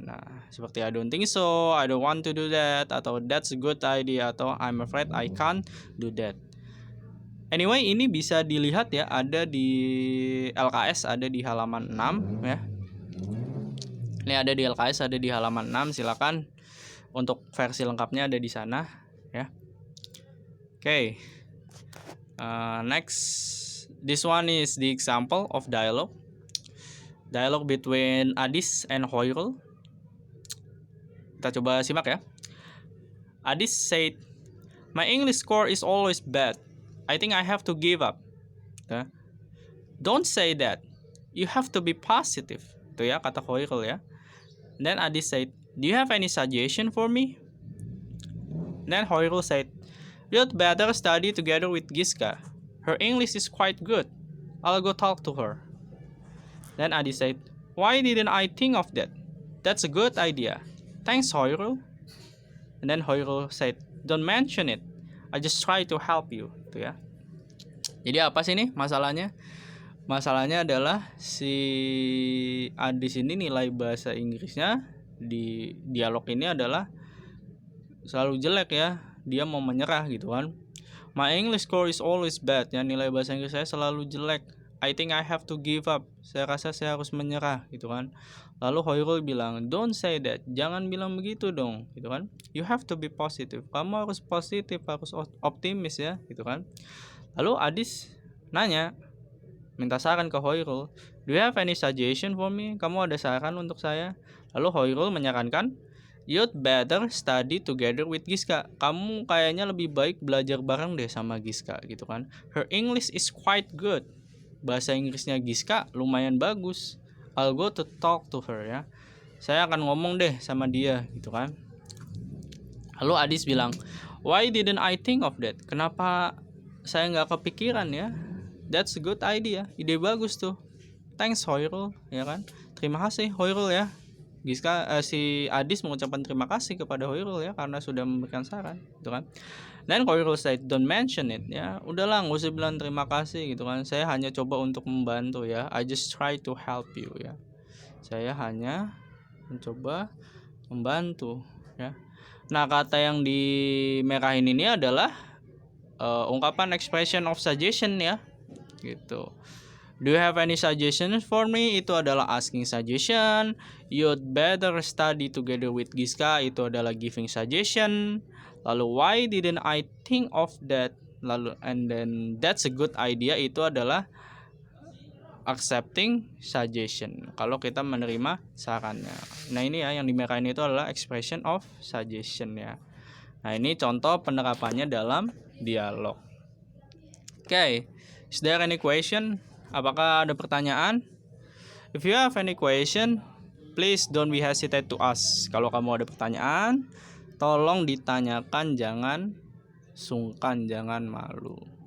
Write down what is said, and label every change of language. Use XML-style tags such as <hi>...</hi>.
<id>Nah seperti</id> <en>I don't think so, I don't want to do that, atau that's a good idea, atau I'm afraid I can't do that.</en> <id>Anyway, ini bisa dilihat ya, ada di LKS, ada di halaman 6 ya. Ini ada di LKS, ada di halaman 6. Silakan untuk versi lengkapnya ada di sana ya. Oke.</id> <en>Next, this one is the example of dialogue between Adis and Hoirul.</en> <id>Kita coba simak ya.</id> <en>Adis said, "My English score is always bad. I think I have to give up." Don't say that. You have to be positive.</en> <id>Itu ya kata Hoirul ya.</id> <en>Then Adis said, "Do you have any suggestion for me?" Then Hoirul said, "You'd better study together with Giska. Her English is quite good. I'll go talk to her." Then Adis said, "Why didn't I think of that? That's a good idea. Thanks, Hoirul." And then Hoirul said, "Don't mention it. I just try to help you."</en> <id>Itu ya. Jadi apa sih nih masalahnya? Masalahnya adalah si Adis ini nilai bahasa Inggrisnya di dialog ini adalah selalu jelek ya. Dia mau menyerah gitu kan.</id> <en>My English score is always bad</en> <id>ya, nilai bahasa Inggris saya selalu jelek.</id> <en>I think I have to give up.</en> <id>Saya rasa saya harus menyerah gitu kan. Lalu Hoirul bilang, "Don't say that. Jangan bilang begitu dong." Gitu kan.</id> <en>You have to be positive.</en> <id>Kamu harus positif, harus optimis ya, gitu kan. Lalu Adis nanya, minta saran ke Hoirul,</id> <en>"Do you have any suggestion for me?"</en> <id>Kamu ada saran untuk saya? Lalu Hoirul menyarankan,</id> <en>"You'd better study together with Giska."</en> <id>Kamu kayaknya lebih baik belajar bareng deh sama Giska gitu kan.</id> <en>Her English is quite good.</en> <id>Bahasa Inggrisnya Giska lumayan bagus.</id> <en>I'll go to talk to her</en> <id>ya. Saya akan ngomong deh sama dia gitu kan. Lalu Adis bilang,</id> <en>"Why didn't I think of that?"</en> <id>Kenapa saya nggak kepikiran ya?</id> <en>That's a good idea.</en> <id>Ide bagus tuh. Thanks Hoirul ya kan. Terima kasih Hoirul ya. Giska si Adis mengucapkan terima kasih kepada Hoirul ya karena sudah memberikan saran gitu kan.</id> <en>Dan Hoirul said, "Don't mention it."</en> <id>Ya, udahlah nggak usah bilang terima kasih gitu kan. Saya hanya coba untuk membantu ya.</id> <en>I just try to help you ya.</en> <id>Saya hanya mencoba membantu ya. Nah, kata yang dimerahin ini adalah ungkapan expression of suggestion ya. Gitu.</id> <en>Do you have any suggestions for me?</en> <id>Itu adalah asking suggestion.</id> <en>You'd better study together with Giska.</en> <id>Itu adalah giving suggestion.</id> <en>Lalu why didn't I think of that? Lalu and then that's a good idea.</en> <id>Itu adalah accepting suggestion. Kalau kita menerima sarannya. Nah ini ya yang dimerahin itu adalah expression of suggestion ya. Nah ini contoh penerapannya dalam dialog.</id> <en>Okay, is there any question?</en> <id>Apakah ada pertanyaan?</id> <en>If you have any question, please don't be hesitate to ask.</en> <id>Kalau kamu ada pertanyaan, tolong ditanyakan, jangan sungkan, jangan malu.</id>